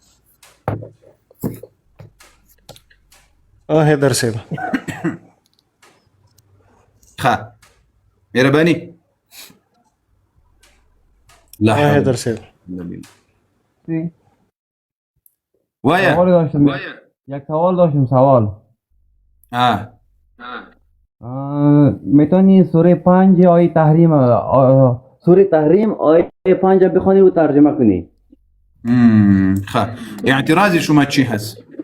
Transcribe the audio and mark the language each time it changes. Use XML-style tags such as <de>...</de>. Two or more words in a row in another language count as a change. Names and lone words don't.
<ps>حیدر صاحب ښه مهرباني.</ps> <ar>لا حول</ar> <ps>حیدر صاحب وایه.</ps> <fa>یک سوال داشتم. سوال میتونی سوره 5 آیه تحریم سوره تحریم آیه 5 بخونی و ترجمه کنی؟ خب اعتراض شما چی هست؟</fa>